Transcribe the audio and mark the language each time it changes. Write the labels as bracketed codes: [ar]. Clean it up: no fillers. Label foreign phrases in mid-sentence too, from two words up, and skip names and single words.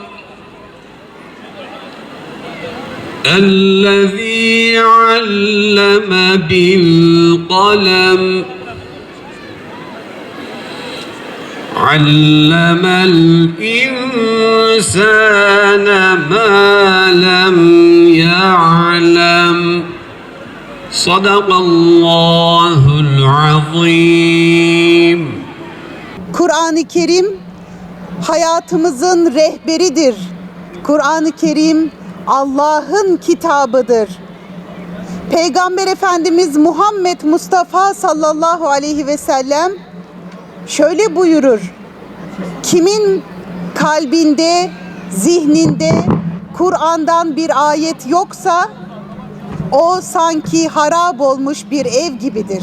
[ar] الذي علم بالقلم علم الإنسان ما لم يعلم صدق الله العظيم. [tr] Kur'an-ı Kerim hayatımızın rehberidir. Kur'an-ı Kerim Allah'ın kitabıdır. Peygamber Efendimiz Muhammed Mustafa [ar] صلى الله عليه وسلم [tr] şöyle buyurur: kimin kalbinde zihninde Kur'an'dan bir ayet yoksa o sanki harap olmuş bir ev gibidir.